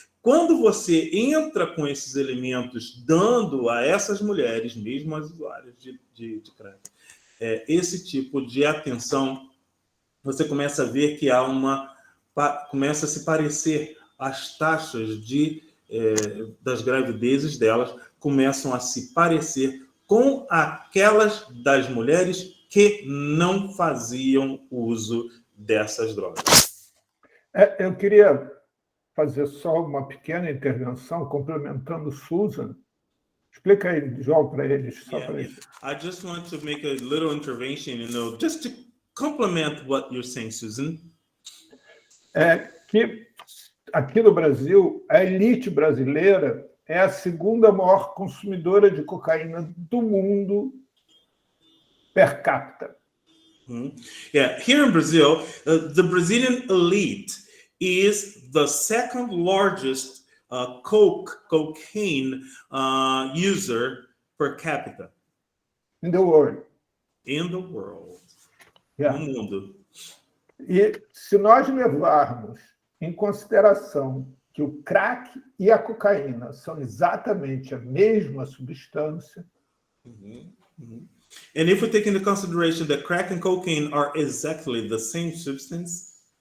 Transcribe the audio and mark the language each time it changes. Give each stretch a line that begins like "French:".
Portuguese: Quando você entra com esses elementos, dando a essas mulheres, mesmo as usuárias de crack, esse tipo de atenção, você começa a ver que começa a se parecer as taxas das gravidezes delas começam a se parecer com aquelas das mulheres que não faziam uso dessas drogas. Eu queria fazer só uma pequena intervenção, complementando Susan. Explica aí, João, para eles. Só para eles.
English: I just want to make a little intervention, just to complement what you're saying, Susan.
Portuguese: É que aqui no Brasil, a elite brasileira é a segunda maior consumidora de cocaína do mundo per capita.
English: Yeah, here in Brazil, the Brazilian elite is the second largest cocaine user per capita. In the world. In the world. Yeah.
Portuguese: No mundo. E se nós levarmos em consideração que o crack e a cocaína são exatamente a mesma substância.
English: And if we take into consideration that crack and cocaine are exactly the same substance,